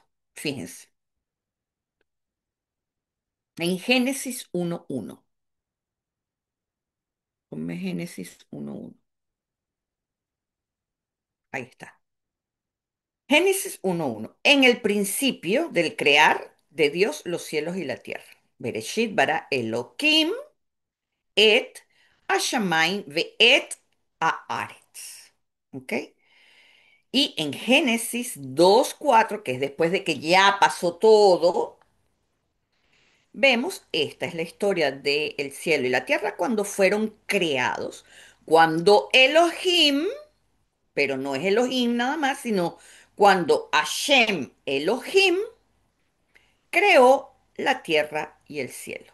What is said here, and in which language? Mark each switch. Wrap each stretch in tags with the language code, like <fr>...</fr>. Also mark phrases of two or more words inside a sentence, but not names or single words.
<es>Fíjense, en Génesis 1:1. Ponme Génesis 1:1. Ahí está. Génesis 1:1. En el principio del crear de Dios los cielos y la tierra.</es> <he>בראשית ברא אלהים את השמים ואת הארץ.</he> <es>¿Ok? Y en Génesis 2:4, que es después de que ya pasó todo, vemos, esta es la historia del cielo y la tierra cuando fueron creados, cuando Elohim, pero no es Elohim nada más, sino cuando Hashem Elohim creó la tierra y el cielo.</es>